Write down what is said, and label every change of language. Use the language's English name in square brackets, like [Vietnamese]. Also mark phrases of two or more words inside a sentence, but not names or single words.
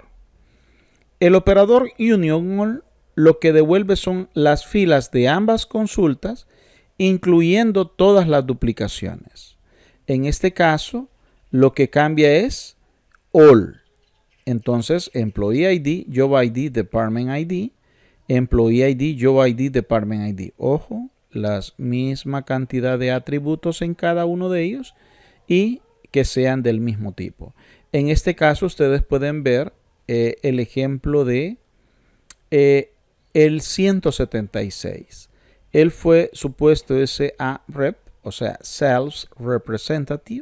[Spanish] El operador union lo que devuelve son las filas de ambas consultas, incluyendo todas las duplicaciones. En este caso, lo que cambia es all. Entonces, [English] employee ID, job ID, department ID, employee ID, job ID, department ID. [Spanish] Ojo, la misma cantidad de atributos en cada uno de ellos y que sean del mismo tipo. En este caso ustedes pueden ver el ejemplo de el 176. Él fue supuesto [English] SA Rep, [Spanish] o sea, [English] Sales Representative.